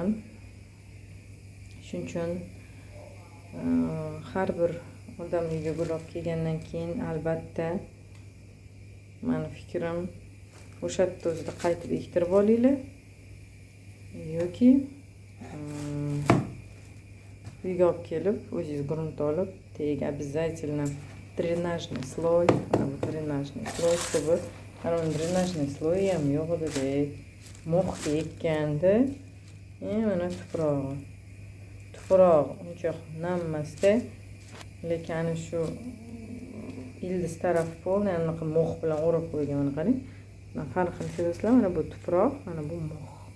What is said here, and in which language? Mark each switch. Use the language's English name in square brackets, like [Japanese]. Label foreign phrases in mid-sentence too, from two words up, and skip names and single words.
[Uzbek] Shuning uchun har bir odam uyga gul olib kelgandan keyin albatta meni fikrim o'sha yerda o'zida qaytib ektirib olinglar yoki uyga olib kelib o'zingiz grunt olib tagiga [Russian] обязательно дренажный слой, дренажный слой, чтобы дренажный слой [Uzbek] ham yo'q edi. Mo'xga ekkanda mana tuproq uncha nam emasda, lekin shu ildiz taraf polni anaqa mo'x bilan o'rab qo'ygan. Mana qarang, mana farqini sezasizlar. Mana bu tuproq, mana bu mo'x.